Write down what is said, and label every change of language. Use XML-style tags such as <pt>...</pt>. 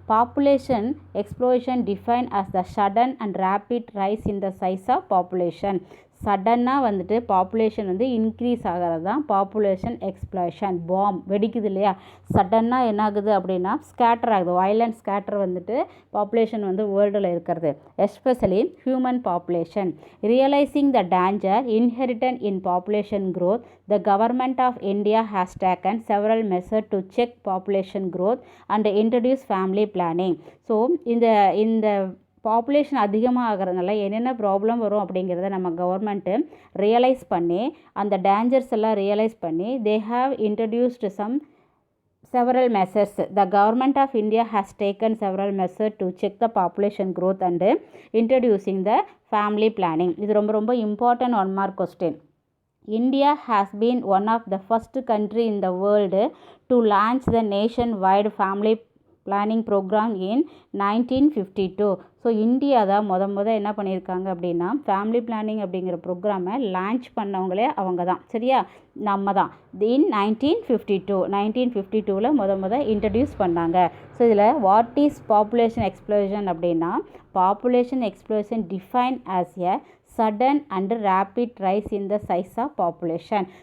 <en>Population explosion define as the sudden and rapid rise in the size of population.</en> <ta>சடனாக வந்துட்டு population வந்து increase ஆகிறது தான் population explosion. வெடிக்குது இல்லையா, சடனாக என்ன ஆகுது அப்படின்னா ஸ்கேட்டர் ஆகுது, வயலண்ட் ஸ்கேட்டர் வந்துட்டு பாப்புலேஷன் வந்து வேர்ல்டில் இருக்கிறது, especially human population.</ta> <en>Realising the danger inherent in population growth, the government of India has taken several measures to check population growth and introduce family planning.</en> <ta>So இந்த பாப்புலேஷன் அதிகமாக ஆகிறதுனால என்னென்ன problem வரும் அப்படிங்கிறத நம்ம கவர்மெண்ட்டு ரியலைஸ் பண்ணி அந்த டேஞ்சர்ஸ் எல்லாம் ரியலைஸ் பண்ணி</ta> <en>they have introduced several measures. The government of India has taken several measures to check the population growth and introducing the family planning.</en> <ta>இது ரொம்ப ரொம்ப important 1 mark question.</ta> <en>India has been one of the first country in the world to launch the nationwide family planning program in 1952.</en> <ta>So India தான் என்ன பண்ணியிருக்காங்க அப்படின்னா family planning அப்படிங்கிற ப்ரோக்ராமை launch பண்ணவங்களே அவங்க தான், சரியா, நம்ம தான். இன் 1952 இன்ட்ரடியூஸ் பண்ணாங்க.</ta> <en>so</en> <ta>இதில்</ta> <en>What is population explosion அப்படின்னா population explosion define as a sudden and rapid rise in the size of population.</en>